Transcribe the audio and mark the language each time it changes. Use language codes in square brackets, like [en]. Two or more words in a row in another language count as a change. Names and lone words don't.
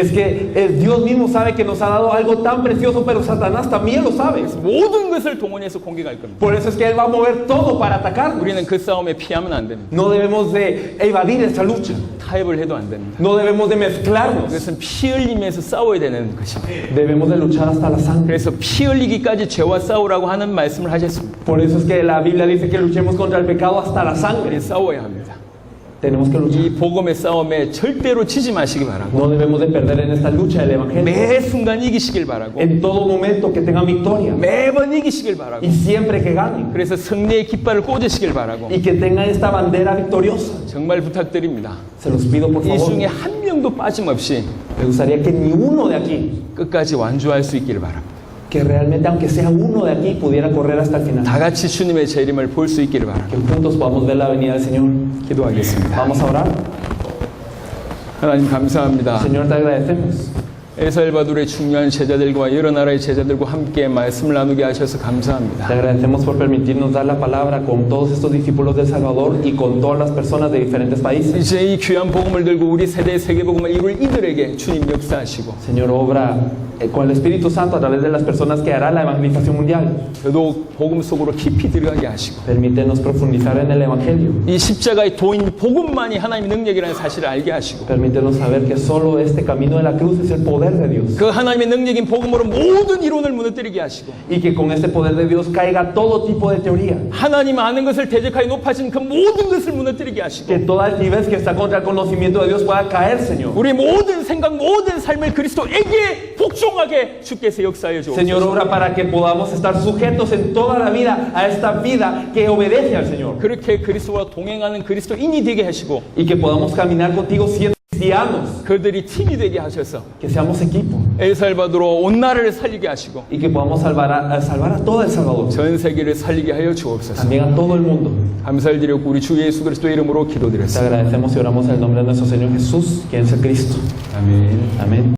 [es] Es que Dios mismo sabe que nos ha dado algo tan precioso, pero Satanás también lo sabe. [ko] 모든 것을 동원해서 공격할 겁니다. [es] Por eso es que Él va a mover todo para atacarnos. [ko] 우리는 그 싸움에 피하면 안 됩니다. [es] No debemos de evadir esta lucha. [ko] 타협을 해도 안 됩니다. [es] No debemos de mezclarnos. [ko] 그것은 피 흘리면서 싸워야 되는 것입니다. [es] Debemos de luchar hasta la sangre. [ko] 그래서 피 흘리기까지 죄와 싸우라고 하는 말씀을 하셨습니다. [es] Por eso es que la Biblia dice que luchemos contra el pecado hasta la sangre. [ko] 싸워야 합니다. [es] Tenemos que luchar. [ko] 이 복음의 싸움에 절대로 지지 마시기 바라고 [es] No debemos de perder en esta lucha del Evangelio. [ko] 매 순간 이기시길 바라고 [es] En todo momento que tengan victoria. [ko] 매번 이기시길 바라고 [es] Y siempre que ganen. [ko] 그래서 승리의 깃발을 꽂으시길 바라고 [es] Y que tengan esta bandera victoriosa. [ko] 정말 부탁드립니다. [es] Se los pido por [ko] 이 [es] favor. [ko] 중에 한 명도 빠짐없이 [es] Me gustaría que ni uno de aquí, [ko] 끝까지 완주할 수 있기를 바랍니다. [es] que realmente aunque sea uno de aquí, pudiera correr hasta el final. [ko] 다 같이 주님의 재림을 볼 수 있기를 바랍니다. [es] Que juntos podamos ver la venida del Señor. [ko] 기도하겠습니다. [es] Vamos a orar. [ko] 하나님 감사합니다. [es] Señor, te agradecemos. [ko] 엘살바도르의 중요한 제자들과 여러 나라의 제자들과 함께 말씀을 나누게 하셔서 [es] Te [ko] 감사합니다. [es] agradecemos por permitirnos dar la palabra con todos estos discípulos del Salvador y con todas las personas de diferentes países. [ko] 이제 이 귀한 복음을 들고 우리 세대의 세계복음을 이룰 이들에게 주님 역사하시고 [es] Señor, obra con el Espíritu Santo a través de las personas que hará la evangelización mundial. [ko] 더더욱 복음 속으로 깊이 들어가게 하시고 [es] Permítenos profundizar en el Evangelio. [ko] 이 십자가의 도인 복음만이 하나님의 능력이라는 사실을 알게 하시고 [es] Permítenos saber que solo este camino de la cruz es el poder de Dios. [ko] 그 하나님의 능력인 복음으로 모든 이론을 무너뜨리게 하시고 [es] Y que con este poder de Dios caiga todo tipo de teoría. [ko] 하나님 아는 것을 대적하여 높아진 그 모든 것을 무너뜨리게 하시고 [es] Que toda altivez que está contra el conocimiento de Dios pueda caer, Señor. [ko] 우리 모든 생각 모든 삶을 그리스도에게 복종하게 주께서 역사해 주옵소서. [es] Señor, obra para que podamos estar sujetos en toda la vida a esta vida que obedece al Señor. [ko] 그렇게 그리스도와 동행하는 그리스도인이 되게 하시고 [es] Y que podamos caminar contigo siendo cristianos. [ko] 그들이 팀이 되게 하셔서 [es] Que seamos equipo. [ko] 엘살바도르 온 나라를 살리게 하시고 [es] Y que podamos salvar a todo El Salvador. [ko] 전 세계를 살리게 하여 주옵소서. [es] También a todo el mundo. [ko] 감사를 드렸고 우리 주 예수 그리스도의 이름으로 [es] Te [ko] 기도드렸습니다. [es] agradecemos y oramos en el nombre de nuestro Señor Jesús, quien es el Cristo. [ko] 아멘. [es] Amén.